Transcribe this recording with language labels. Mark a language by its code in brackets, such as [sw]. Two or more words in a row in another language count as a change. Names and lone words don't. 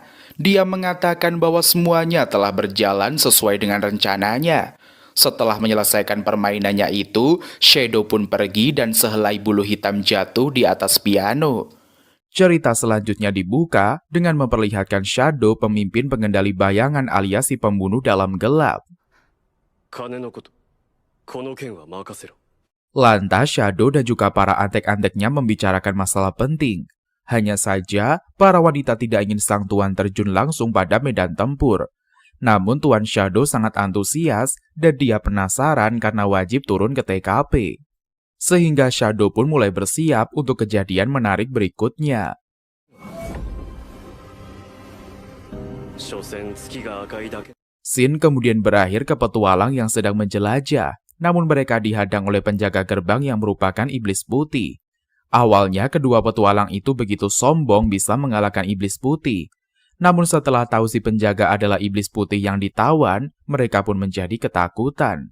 [id] Dia mengatakan bahwa semuanya telah berjalan sesuai dengan rencananya. Setelah menyelesaikan permainannya itu, Shadow pun pergi dan sehelai bulu hitam jatuh di atas piano. Cerita selanjutnya dibuka dengan memperlihatkan Shadow, pemimpin pengendali bayangan alias si pembunuh dalam gelap. [ja] 金のこと、この件は任せろ。 [id] Lantas Shadow dan juga para antek-anteknya membicarakan masalah penting. Hanya saja, para wanita tidak ingin sang tuan terjun langsung pada medan tempur. Namun Tuan Shadow sangat antusias dan dia penasaran karena wajib turun ke TKP. Sehingga Shadow pun mulai bersiap untuk kejadian menarik berikutnya. [ja] 所詮月が赤いだけ。 [id] Scene kemudian berakhir ke petualang yang sedang menjelajah. Namun mereka dihadang oleh penjaga gerbang yang merupakan iblis putih. Awalnya kedua petualang itu begitu sombong bisa mengalahkan iblis putih. Namun setelah tahu si penjaga adalah iblis putih yang ditawan, mereka pun menjadi ketakutan.